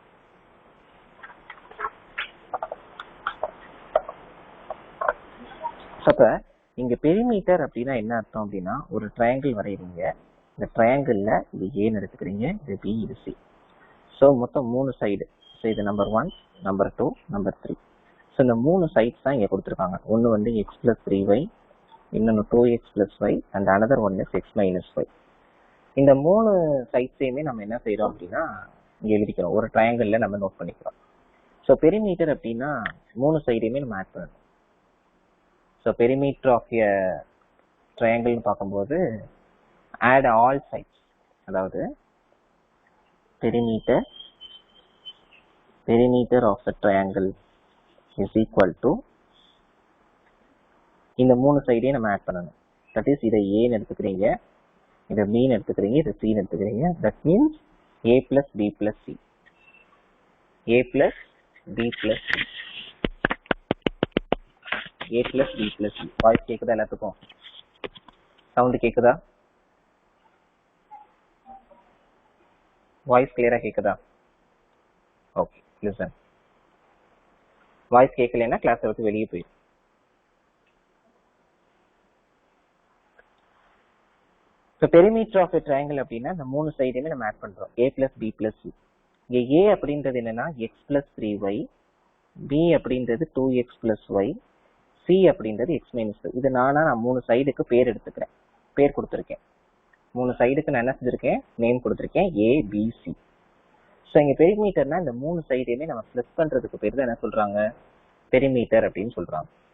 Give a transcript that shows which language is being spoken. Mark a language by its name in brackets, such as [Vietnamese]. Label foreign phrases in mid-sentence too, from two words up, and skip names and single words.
[Tamil] அப்ப இங்க பெரிமீட்டர் அப்படின்னா என்ன அர்த்தம் அப்படின்னா, ஒரு ட்ரையாங்கிள் வரைகிறீங்க. இந்த ட்ரையாங்கிள்ல இது ஏன்னு எடுத்துக்கிறீங்க, இது பி, இது சி. ஸோ மொத்தம் 3 சைடு. ஸோ இது நம்பர் 1, நம்பர் 2, நம்பர் 3. ஸோ இந்த 3 சைட்ஸ் தான் இங்க கொடுத்துருக்காங்க. ஒன்று வந்து x + 3y, இன்னொன்று 2x + y, [English] and another one is x - y. [Tamil] இந்த 3 சைட்ஸையுமே நம்ம என்ன செய்யறோம் அப்படின்னா இங்க எழுதிக்கிறோம். ஒரு ட்ரையாங்கிள்ல நம்ம நோட் பண்ணிக்கிறோம். ஸோ பெரிமீட்டர் அப்படின்னா 3 சைடையுமே நம்ம ஆட் பண்ணணும். ஸோ [English] perimeter of a triangle [Tamil] பார்க்கும்போது [English] add all sides, [Tamil] அதாவது [English] perimeter of the triangle is equal to [Tamil] இந்த 3 சைடையும் நம்ம ஆட் பண்ணணும். [English] that is [Tamil] இதை ஏன்னு எடுத்துக்கிறீங்க, இதை பின்னு எடுத்துக்கிறீங்க, இதை சின்னு எடுத்துக்கிறீங்க. [English] that means a plus b plus c, a plus b plus c, a plus b plus c. [Tamil] வாய்ஸ் கேக்குதா எல்லாத்துக்கும்? சவுண்ட் கேக்குதா? வாய்ஸ் கிளியரா கேக்குதா? [English] okay, listen. [Tamil] வாய்ஸ் கேட்கலன்னா கிளாஸை விட்டு வெளியே போயிடும். இப்போ [English] perimeter of a triangle [Tamil] அப்படின்னா இந்த 3 சைடையுமே நம்ம ஆட் பண்றோம். [English] a plus b plus c. [Tamil] இங்க a அப்படின்றது என்னன்னா [English] x plus 3y, [Tamil] b அப்படின்றது [English] 2x plus y, [Tamil] c அப்படின்றது [English] x minus y. [Tamil] இது நான் 3 சைடுக்கு பேர் எடுத்துக்கிறேன், பேர் கொடுத்துருக்கேன். 3 சைடுக்கு நான் என்ன செஞ்சிருக்கேன், நேம் கொடுத்துருக்கேன், a b c. ஸோ இங்க பெரிமீட்டர்னா இந்த 3 சைடையுமே நம்ம பிளஸ் பண்றதுக்கு பேர் தான் என்ன சொல்றாங்க, பெரிமீட்டர் அப்படின்னு சொல்றாங்க.